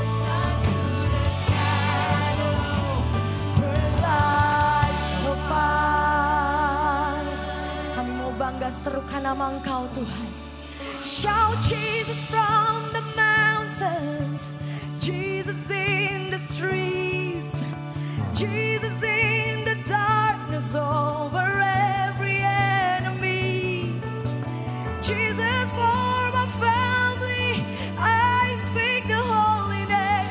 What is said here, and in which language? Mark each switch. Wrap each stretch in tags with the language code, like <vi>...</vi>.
<en>Shine through the shadow. Burn like a fire.</en> <id>Kami mau bangga serukan nama Engkau Tuhan.</id> <en>Shout Jesus from the mountains. Jesus in the streets. Jesus in the darkness over every enemy. Jesus for my family. I speak the holy name.</en>